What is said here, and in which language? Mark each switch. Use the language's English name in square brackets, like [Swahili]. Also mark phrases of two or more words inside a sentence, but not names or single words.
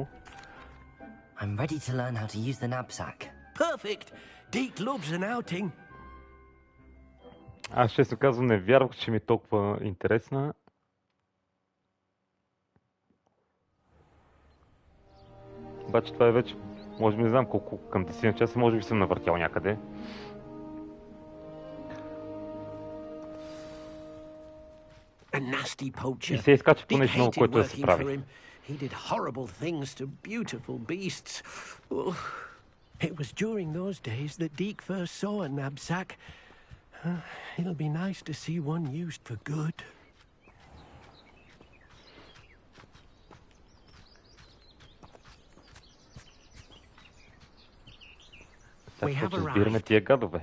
[English] I'm ready to learn how to use the knapsack. Perfect. Deke loves an outing. [Bulgarian] Аз честно казвам не вярвах, че ми е толкова интересна. Обаче това е вече, може би не знам колко, към 10 часа, може би съм навъртял някъде. И се изкачва по нещо ново, което да се прави. [English] He did horrible things to beautiful beasts. Oh, it was during those days that Deke first saw a knapsack. It'll be nice to see one used for good. We have arrived.